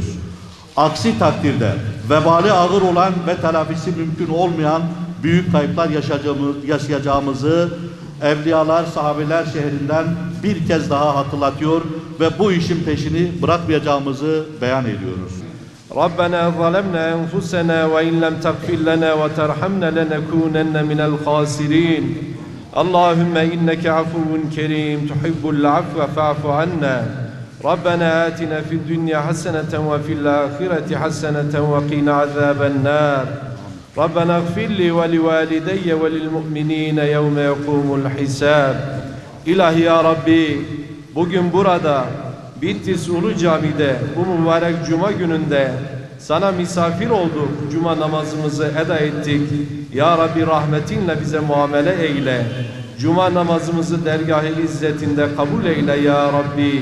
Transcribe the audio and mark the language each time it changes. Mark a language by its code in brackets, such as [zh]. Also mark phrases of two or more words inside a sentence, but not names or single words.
[tr] Aksi takdirde vebali ağır olan ve telafisi mümkün olmayan büyük kayıplar yaşayacağımızı Evliyalar, Sahabeler şehrinden bir kez daha hatırlatıyor ve bu işin peşini bırakmayacağımızı beyan ediyoruz. [ar] ربنا ظلمنا أنفسنا وإن لم تغفر لنا وترحمنا لنكونن من الخاسرين اللهم إنك عفو كريم تحب العفو فاعف عنا ربنا آتنا في الدنيا حسنة وفي الآخرة حسنة وقنا عذاب النار ربنا اغفر لي ولوالدي وللمؤمنين يوم يقوم الحساب [tr] İlahi ya Rabbi, bugün burada Bitlis Ulu Cami'de bu mübarek Cuma gününde sana misafir olduk, Cuma namazımızı eda ettik. Ya Rabbi rahmetinle bize muamele eyle. Cuma namazımızı dergâh-ı izzetinde kabul eyle ya Rabbi.